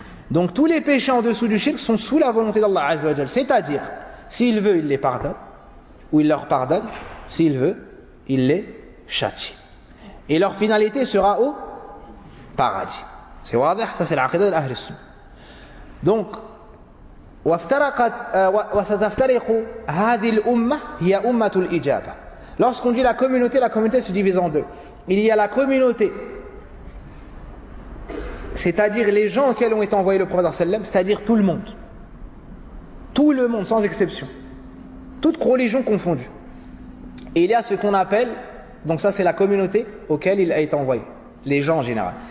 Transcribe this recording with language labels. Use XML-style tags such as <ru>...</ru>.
<fr>Donc tous les péchés en dessous du shirk sont sous la volonté d'Allah Azza wa Jalla. C'est-à-dire, s'il veut, il les pardonne, ou il leur pardonne, s'il veut, il les châtie. Et leur finalité sera au paradis. C'est واضح, ça c'est l'aqida de l'Ahl al-Sunnah.</fr> <ar>Donc وافترقت وستفترق هذه الامه هي امه الاجابه.</ar> <fr>Lorsqu'on dit la communauté se divise en deux. Il y a la communauté, c'est-à-dire les gens auxquels ont été envoyés le prophète sallam, c'est-à-dire tout le monde. Tout le monde sans exception. Toutes religions confondues. Et il y a ce qu'on appelle, donc ça c'est la communauté auquel il a été envoyé, les gens en général.</fr>